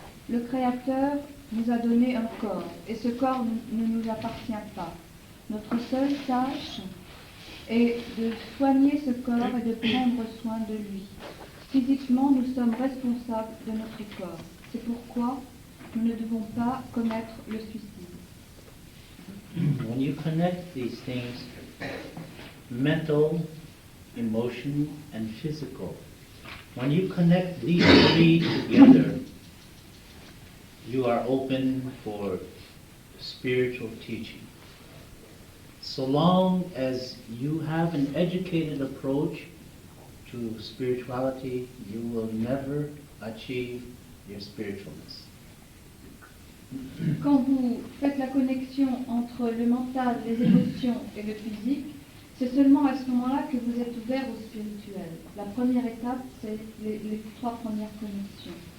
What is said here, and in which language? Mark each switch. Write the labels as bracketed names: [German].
[French] Le Créateur nous a donné un corps, et ce corps ne nous appartient pas. Notre seule tâche est de soigner ce corps et de prendre soin de lui. Physiquement, nous sommes responsables de notre corps. C'est pourquoi nous ne devons pas commettre le suicide. [English] When you connect these things, mental, emotion, and physical, when you connect these three together, you are open for spiritual teaching. So long as you have an educated approach to spirituality, you will never achieve your spiritualness. [French] Quand vous faites la connexion entre le mental, les émotions et le physique, c'est seulement à ce moment-là que vous êtes ouvert au spirituel. La première étape, c'est les 3 premières connexions.